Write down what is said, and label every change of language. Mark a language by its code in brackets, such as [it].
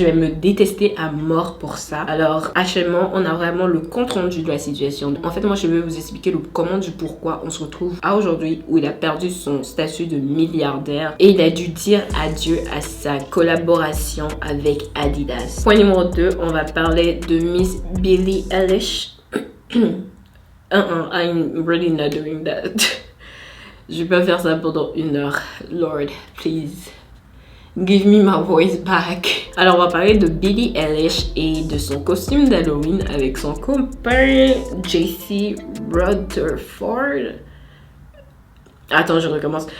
[fr] Je vais me détester à mort pour ça. Alors, actuellement, on a vraiment le compte rendu de la situation. En fait, moi, je vais vous expliquer le comment du pourquoi on se retrouve à aujourd'hui où il a perdu son statut de milliardaire et il a dû dire adieu à sa collaboration avec Adidas. Point numéro 2, on va parler de Miss Billie Eilish. [en] I'm really not doing that. [fr] Je vais pas faire ça pendant 1 heure. [en] Lord, please. Give me my voice back. [fr] Alors, on va parler de Billie Eilish et de son costume d'Halloween avec son copain JC Rutherford. Attends, je recommence.